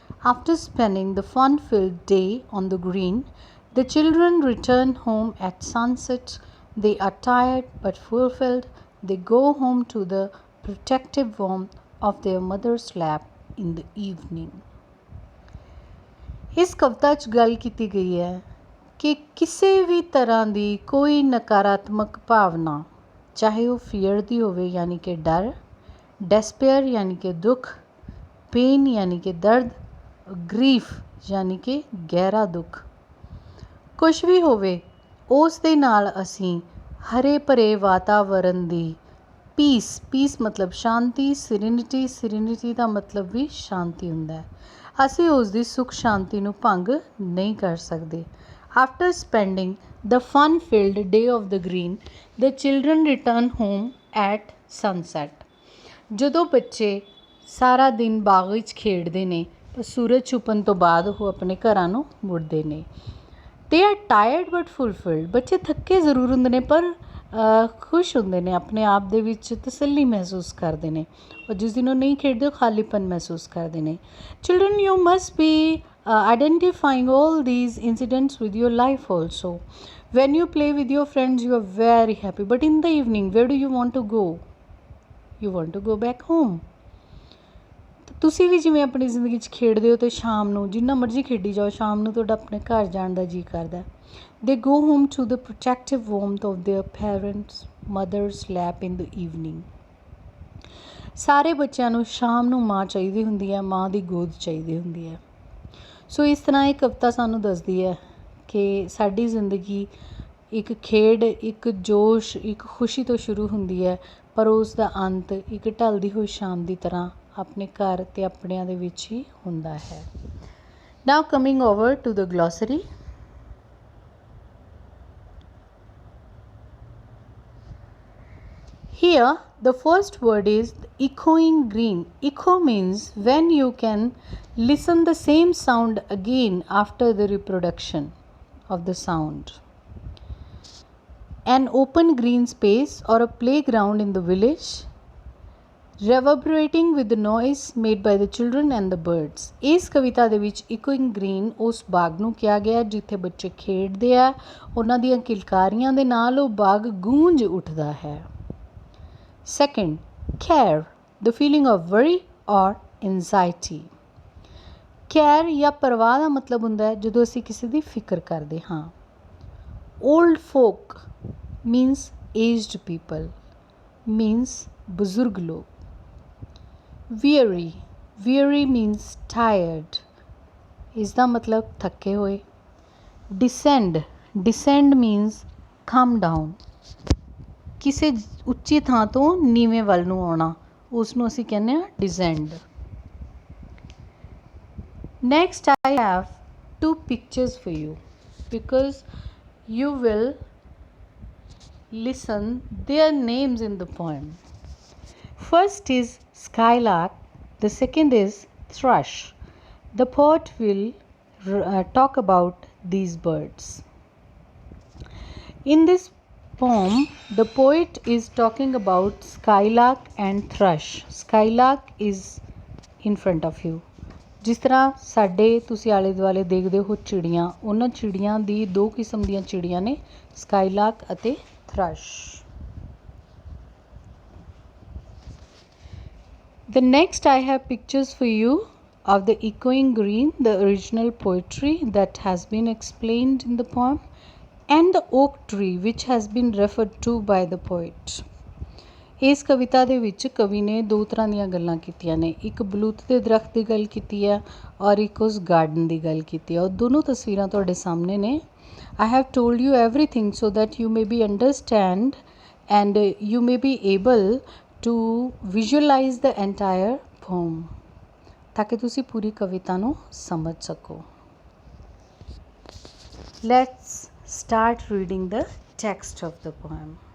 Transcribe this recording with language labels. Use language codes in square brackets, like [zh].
[en] After spending the fun-filled day on the green, the children return home at sunset. They are tired but fulfilled. They go home to the protective warmth of their mother's lap in the evening. [pa] ਇਸ ਕਵਿਤਾ 'ਚ ਗੱਲ ਕੀਤੀ ਗਈ ਹੈ ਕਿ ਕਿਸੇ ਵੀ ਤਰ੍ਹਾਂ ਦੀ ਕੋਈ ਨਕਾਰਾਤਮਕ ਭਾਵਨਾ, ਚਾਹੇ ਉਹ ਫੀਅਰ ਦੀ ਹੋਵੇ ਯਾਨੀ ਕਿ ਡਰ, ਡੈਸਪੇਅਰ ਯਾਨੀ ਕਿ ਦੁੱਖ, ਪੇਨ ਯਾਨੀ ਕਿ ਦਰਦ, ਗਰੀਫ ਯਾਨੀ ਕਿ ਗਹਿਰਾ ਦੁੱਖ, ਕੁਛ ਵੀ ਹੋਵੇ, ਉਸ ਦੇ ਨਾਲ ਅਸੀਂ ਹਰੇ ਭਰੇ ਵਾਤਾਵਰਨ ਦੀ ਪੀਸ ਮਤਲਬ ਸ਼ਾਂਤੀ, ਸਿਰਨਿਟੀ ਦਾ ਮਤਲਬ ਵੀ ਸ਼ਾਂਤੀ ਹੁੰਦਾ ਹੈ, ਅਸੀਂ ਉਸ ਦੀ ਸੁੱਖ ਸ਼ਾਂਤੀ ਨੂੰ ਭੰਗ ਨਹੀਂ ਕਰ ਸਕਦੇ। [en] After spending the fun filled day of the green, the children return home at sunset. [pa] ਜਦੋਂ ਬੱਚੇ ਸਾਰਾ ਦਿਨ ਬਾਗ ਵਿੱਚ ਖੇਡਦੇ ਨੇ ਤਾਂ ਸੂਰਜ ਛੁਪਣ ਤੋਂ ਬਾਅਦ ਉਹ ਆਪਣੇ ਘਰਾਂ ਨੂੰ ਮੁੜਦੇ ਨੇ। [en] They are tired but fulfilled. [pa] ਬੱਚੇ ਥੱਕੇ ਜ਼ਰੂਰ ਹੁੰਦੇ ਨੇ ਪਰ ਖੁਸ਼ ਹੁੰਦੇ ਨੇ, ਆਪਣੇ ਆਪ ਦੇ ਵਿੱਚ ਤਸੱਲੀ ਮਹਿਸੂਸ ਕਰਦੇ ਨੇ, ਔਰ ਜਿਸ ਦਿਨ ਉਹ ਨਹੀਂ ਖੇਡਦੇ ਉਹ ਖਾਲੀਪਨ ਮਹਿਸੂਸ ਕਰਦੇ ਨੇ। [en] Children, you must be identifying all these incidents with your life also. When you play with your friends, you are very happy, but in the evening, where do you want to go? You want to go back home. [pa] ਤੁਸੀਂ ਵੀ ਜਿਵੇਂ ਆਪਣੀ ਜ਼ਿੰਦਗੀ 'ਚ ਖੇਡਦੇ ਹੋ ਅਤੇ ਸ਼ਾਮ ਨੂੰ ਜਿੰਨਾ ਮਰਜ਼ੀ ਖੇਡੀ ਜਾਓ, ਸ਼ਾਮ ਨੂੰ ਤੁਹਾਡਾ ਆਪਣੇ ਘਰ ਜਾਣ ਦਾ ਜੀਅ ਕਰਦਾ। [en] They go home to the protective warmth of their parents' mother's lap in the evening. [pa] ਸਾਰੇ ਬੱਚਿਆਂ ਨੂੰ ਸ਼ਾਮ ਨੂੰ ਮਾਂ ਚਾਹੀਦੀ ਹੁੰਦੀ ਹੈ, ਮਾਂ ਦੀ ਗੋਦ ਚਾਹੀਦੀ ਹੁੰਦੀ ਹੈ। ਸੋ ਇਸ ਤਰ੍ਹਾਂ ਇਹ ਕਵਿਤਾ ਸਾਨੂੰ ਦੱਸਦੀ ਹੈ ਕਿ ਸਾਡੀ ਜ਼ਿੰਦਗੀ ਇੱਕ ਖੇਡ, ਇੱਕ ਜੋਸ਼, ਇੱਕ ਖੁਸ਼ੀ ਤੋਂ ਸ਼ੁਰੂ ਹੁੰਦੀ ਹੈ, ਪਰ ਉਸ ਦਾ ਅੰਤ ਇੱਕ ਢਲਦੀ ਹੋਈ ਸ਼ਾਮ ਦੀ ਤਰ੍ਹਾਂ ਆਪਣੇ ਘਰ ਅਤੇ ਆਪਣਿਆਂ ਦੇ ਵਿੱਚ ਹੀ ਹੁੰਦਾ ਹੈ। [en] Now coming over to the glossary. Here the first word is echoing green. Echo means when you can listen the same sound again after the reproduction of the sound. An open green space or a playground in the village, reverberating with the noise made by the children and the birds. [pa] ਇਸ ਕਵਿਤਾ ਦੇ ਵਿੱਚ echoing green ਉਸ ਬਾਗ ਨੂੰ ਕਿਹਾ ਗਿਆ ਜਿੱਥੇ ਬੱਚੇ ਖੇਡਦੇ ਆ, ਉਹਨਾਂ ਦੀਆਂ ਕਿਲਕਾਰੀਆਂ ਦੇ ਨਾਲ ਉਹ ਬਾਗ ਗੂੰਜ ਉੱਠਦਾ ਹੈ। [en] Second, care, the feeling of worry or anxiety. [pa] care ਜਾਂ ਪਰਵਾਹ ਦਾ ਮਤਲਬ ਹੁੰਦਾ ਹੈ ਜਦੋਂ ਅਸੀਂ ਕਿਸੇ ਦੀ ਫਿਕਰ ਕਰਦੇ ਹਾਂ। [en] old folk means aged people, means [pa] ਬਜ਼ੁਰਗ ਲੋਕ। [en] weary, weary means tired, [hi] इसदा मतलब थके हुए। [en] descend, descend means come down, [pa] ਕਿਸੇ ਉੱਚੀ ਥਾਂ ਤੋਂ ਨੀਵੇਂ ਵੱਲ ਨੂੰ ਆਉਣਾ, ਉਸ ਨੂੰ ਅਸੀਂ ਕਹਿੰਦੇ ਹਾਂ descend। [en] Next I have two pictures for you because you will listen their names in the poem. First is skylark, the second is thrush. The poet will talk about these birds. In this poem, the poet is talking about skylark and thrush. Skylark is in front of you. [pa] ਜਿਸ ਤਰ੍ਹਾਂ ਸਾਡੇ ਤੁਸੀਂ ਆਲੇ ਦੁਆਲੇ ਦੇਖਦੇ ਹੋ ਚਿੜੀਆਂ, ਉਹਨਾਂ ਚਿੜੀਆਂ ਦੀ ਦੋ ਕਿਸਮ ਦੀਆਂ ਚਿੜੀਆਂ ਨੇ, ਸਕਾਈਲਾਰਕ ਅਤੇ ਥਰਸ਼। [en] The next I have pictures for you of the echoing green, the original poetry that has been explained in the poem, and the oak tree which has been referred to by the poet. [pa] ਇਸ ਕਵਿਤਾ ਦੇ ਵਿੱਚ ਕਵੀ ਨੇ ਦੋ ਤਰ੍ਹਾਂ ਦੀਆਂ ਗੱਲਾਂ ਕੀਤੀਆਂ ਨੇ, ਇੱਕ ਬਲੂਤ ਦੇ ਦਰਖਤ ਦੀ ਗੱਲ ਕੀਤੀ ਹੈ ਔਰ ਇੱਕ ਉਸ ਗਾਰਡਨ ਦੀ ਗੱਲ ਕੀਤੀ ਹੈ, ਔਰ ਦੋਨੋਂ ਤਸਵੀਰਾਂ ਤੁਹਾਡੇ ਸਾਹਮਣੇ ਨੇ। [en] I have told you everything so that you may be understand and you may be able to visualize the entire poem, [pa] ਤਾਂ ਕਿ ਤੁਸੀਂ ਪੂਰੀ ਕਵਿਤਾ ਨੂੰ ਸਮਝ ਸਕੋ। [en] Let's start reading the text of the poem.